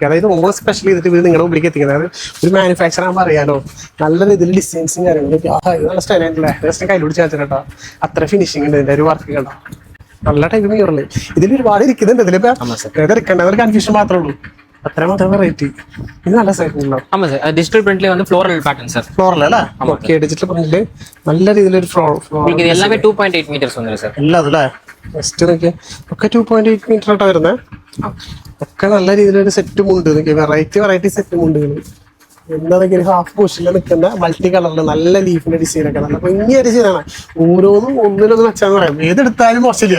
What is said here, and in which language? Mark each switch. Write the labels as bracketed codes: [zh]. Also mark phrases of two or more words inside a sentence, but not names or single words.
[ml] അതായത് ഓണം സ്പെഷ്യൽ ചെയ്തിട്ട് ഇത് നിങ്ങളുടെ മുമ്പിലേക്ക് എത്തിക്കുന്നത്. അതായത് ഒരു മാനുഫാക്ചർ ആകുമ്പോൾ അറിയാലോ, നല്ല രീതിയിൽ ഡിസൈൻസും കാര്യങ്ങളൊക്കെ നല്ല സ്റ്റൈൽ ആയിട്ടില്ല. ജസ്റ്റ് കയ്യിൽ പിടിച്ച് വെച്ചിട്ടോ, അത്ര ഫിനിഷിംഗ് ഉണ്ട് ഇതിന്റെ ഒരു വർക്ക് കണ്ടോ, നല്ല ടൈപ്പ് മിററില്. ഇതിൽ ഒരുപാട് ഇരിക്കുന്നുണ്ട്. ഇതിലിപ്പോ ഏതെടുക്കേണ്ടത് കൺഫ്യൂഷൻ മാത്രമേ ഉള്ളൂ. അത്ര മാത്രം വെറൈറ്റി. ഇത് നല്ല സൈറ്റുണ്ടോ. ഡിജിറ്റൽ പ്രിന്റിൽ [ta] வந்து [en] floral pattern [ta] சார். [ml] ഫ്ലോറൽ അല്ലേ? ഓക്കെ. ഡിജിറ്റൽ പ്രിന്റില് നല്ല രീതിയിലൊരു [ta] உங்களுக்கு இது எல்லாமே 2.8 மீட்டர்ஸ் வந்துரும் சார். [ml] എല്ലാം അതല്ലേ ജസ്റ്റ് നോക്കിയാൽ ഒക്കെ 2.8 മീറ്റർ ആയിട്ടാ വരുന്നത്. ഒക്കെ നല്ല രീതിയിലൊരു സെറ്റും ഉണ്ട്. വെറൈറ്റി സെറ്റും ഉണ്ട്. എന്താണെങ്കിലും ഹാഫ് പോഷനിൽ നിൽക്കുന്ന മൾട്ടി കളറിൽ നല്ല ലീഫിന്റെ ഡിസൈനൊക്കെ നല്ല ഭംഗിയായ ഡിസൈനാണ്. ഓരോന്നും ഒന്നിനൊന്നും വെച്ചാന്ന് പറയാം. ഏതെടുത്താലും മോശമില്ല.